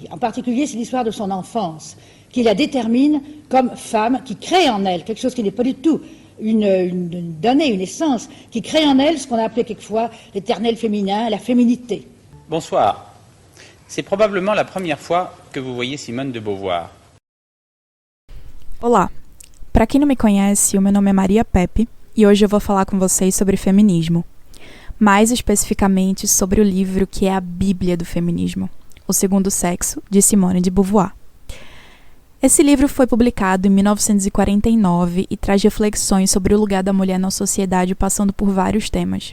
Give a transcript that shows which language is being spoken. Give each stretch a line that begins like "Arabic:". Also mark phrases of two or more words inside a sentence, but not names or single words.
French: En particulier, c'est l'histoire de son enfance, qui la détermine comme femme, qui crée en elle quelque chose qui n'est pas du tout une donnée, une essence, qui crée en elle ce qu'on a appelé quelquefois l'éternel féminin, la féminité. Bonsoir. C'est probablement la première fois que vous voyez Simone de Beauvoir.
Portuguese: Olá. Para quem não me conhece, o meu nome é Maria Pepe e hoje eu vou falar com vocês sobre feminismo. Mais especificamente sobre o livro que é a Bíblia do feminismo, O Segundo Sexo, de Simone de Beauvoir. Esse livro foi publicado em 1949 e traz reflexões sobre o lugar da mulher na sociedade passando por vários temas.